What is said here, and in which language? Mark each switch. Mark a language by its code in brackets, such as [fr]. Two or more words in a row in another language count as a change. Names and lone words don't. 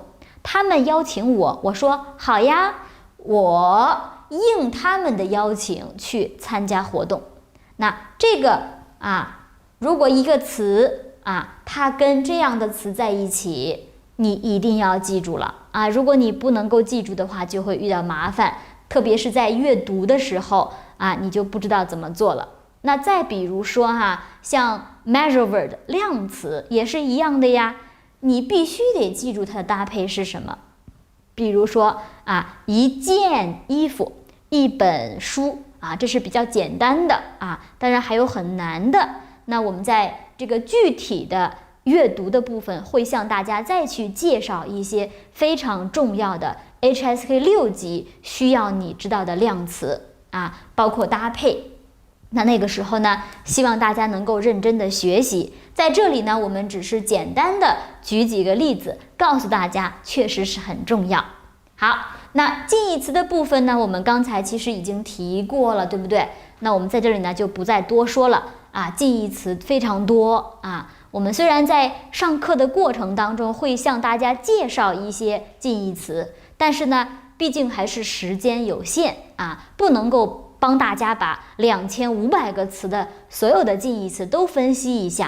[zh] 他們邀請我，我說好呀，我應他們的邀請去參加活動。那這個如果一個詞它跟這樣的詞在一起，你一定要記住了如果你不能夠記住的話，就會遇到麻煩，特別是在閱讀的時候你就不知道怎麼做了。那再比如說像 [en] measure word [zh] 量詞也是一樣的呀，你必須得記住它的搭配是什麼。比如說一件衣服，一本書這是比較簡單的當然還有很難的。那我們在這個具體的閱讀的部分，會向大家再去介紹一些非常重要的 HSK 6級需要你知道的量詞包括搭配。那個時候呢，希望大家能夠認真的學習。在這裡呢，我們只是簡單的舉幾個例子，告訴大家確實是很重要。好，那近義詞的部分呢，我們剛才其實已經提過了，對不對？那我們在這裡呢就不再多說了近義詞非常多我們雖然在上課的過程當中會向大家介紹一些近義詞，但是呢，畢竟還是時間有限不能夠幫大家把2500個詞的所有的近義詞都分析一下。